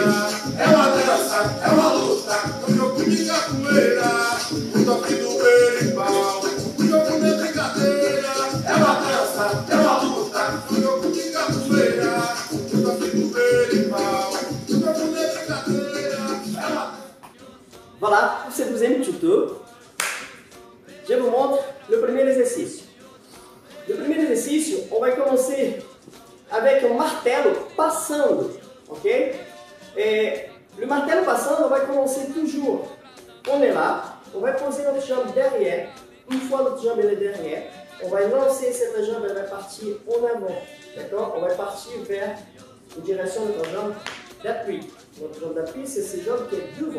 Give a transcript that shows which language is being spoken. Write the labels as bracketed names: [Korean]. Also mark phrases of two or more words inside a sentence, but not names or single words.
[Portuguese] É uma dança, é uma luta, é um jogo de capoeira. O toque do berimbau, o jogo não é brincadeira, é uma dança, é uma luta, o jogo de capoeira, o toque do berimbau, o jogo não é brincadeira, é uma... [French] Voilà, pour ce deuxième tuto, je vous montre le premier exercice. Le premier exercice, on va commencer avec un [Portuguese] martelo passando, [French] ok? Et le [Portuguese] martelo passando, [French] on va commencer toujours, on est là. On va poser notre jambe derrière. Une fois notre jambe est derrière, on va lancer cette jambe, elle va partir en avant. D'accord? On va partir vers une direction de notre jambe d'appui. Notre jambe d'appui, c'est ces jambes qui est devant.